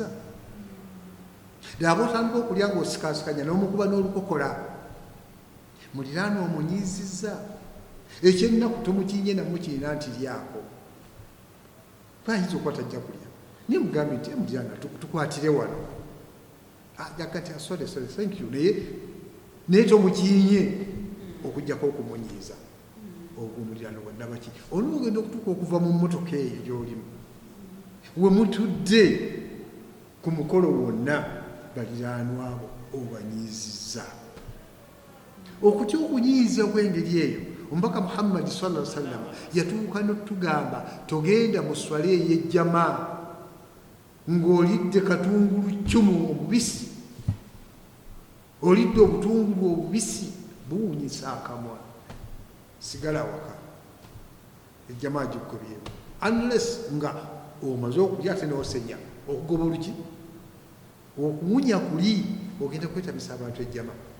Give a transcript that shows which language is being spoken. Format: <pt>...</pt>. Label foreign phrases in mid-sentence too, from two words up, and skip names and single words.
<lg>Daba otandika okulya ng'osikaasikanya n'omukuba n'olukokola, muliraano omunyiizizza. Ekyennaku tomukinye namukirina nti lyako, bayinza okuba tajja kulya, naye mugambe nti muliraano tukwatire wano, jaga nti</lg> <en>sorry thank you,</en> <lg>naye tomukinye okugjako okumunyiiza. Ogwo muliraano gwannabaki olwogenda okutuuka okuva mu mmotoka eyo gy'olimu, we mutudde ku mukolo wonna, baliraanwa abo obanyiizizza. Okutya okunyiiza kw'engeri eyo, omubaka Muhammad</lg> <ar>صلى الله عليه وسلم</ar> <lg>yatuuka n'otugamba togenda mu swala ey'ejjama ng'olidde katungulu ccumu obubisi, olidde obutungulu obubisi buwunyisa akamwa, sigala waka ejjama gikubyemu, unless nga omaze okulya ate n'osenya okugoba oluki okuwunya kuli ogenda kwetamisa abantu ejjama.</lg>